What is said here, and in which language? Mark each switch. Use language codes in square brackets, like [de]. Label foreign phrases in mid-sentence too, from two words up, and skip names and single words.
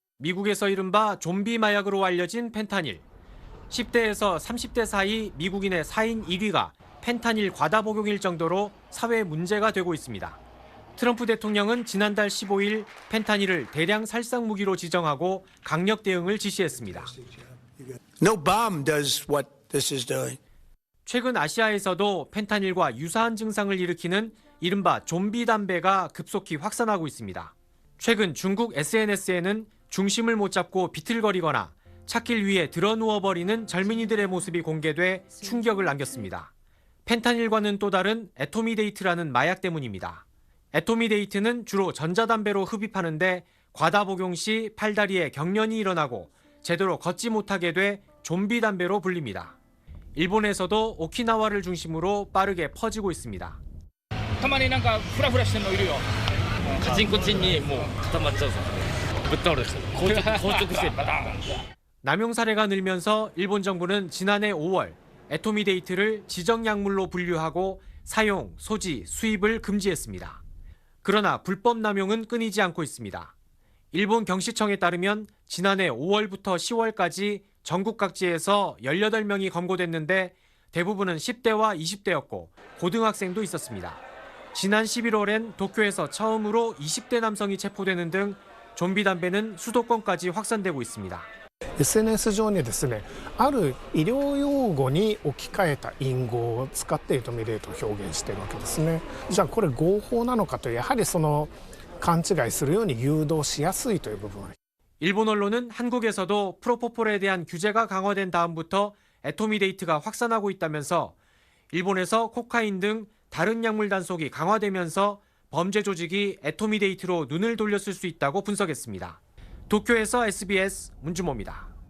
[ko] 미국에서 이른바 좀비 마약으로 알려진 펜타닐. 10대에서 30대 사이 미국인의 4인 1위가 펜타닐 과다 복용일 정도로 사회 문제가 되고 있습니다. 트럼프 대통령은 지난달 15일 펜타닐을 대량 살상 무기로 지정하고 강력 대응을 지시했습니다. [en] No bomb does what this is doing. [ko] 최근 아시아에서도 펜타닐과 유사한 증상을 일으키는 이른바 좀비 담배가 급속히 확산하고 있습니다. 최근 중국 SNS에는 중심을 못 잡고 비틀거리거나 찻길 위에 드러 누워버리는 젊은이들의 모습이 공개돼 충격을 안겼습니다. 펜타닐과는 또 다른 애토미데이트라는 마약 때문입니다. 애토미데이트는 주로 전자담배로 흡입하는데 과다 복용 시 팔다리에 경련이 일어나고 제대로 걷지 못하게 돼 좀비 담배로 불립니다. 일본에서도 오키나와를 중심으로 빠르게 퍼지고 있습니다. [ja] たまになんかフラフラしてるのいるよ。カチンコチンにもう固まっちゃうぞ。ぶっ倒れて硬直してバタン。 [ko] 남용 사례가 늘면서 일본 정부는 지난해 5월 애토미데이트를 지정약물로 분류하고 사용, 소지, 수입을 금지했습니다. 그러나 불법 남용은 끊이지 않고 있습니다. 일본 경시청에 따르면 지난해 5월부터 10월까지 전국 각지에서 18명이 검거됐는데 대부분은 10대와 20대였고 고등학생도 있었습니다. 지난 11월엔 도쿄에서 처음으로 20대 남성이 체포되는 등 좀비 담배는 수도권까지 확산되고 있습니다. [ja] SNS 上にですね、ある医療用語に置き換えた隠語を使ってエトミレートを表現しているわけですね。じゃあこれ合法なのかというやはりその勘違いするように誘導しやすいという部分は [ko] 일본 언론은 한국에서도 프로포폴에 대한 규제가 강화된 다음부터 애토미데이트가 확산하고 있다면서 일본에서 코카인 등 다른 약물 단속이 강화되면서 범죄 조직이 애토미데이트로 눈을 돌렸을 수 있다고 분석했습니다. 도쿄에서 SBS 문주모입니다.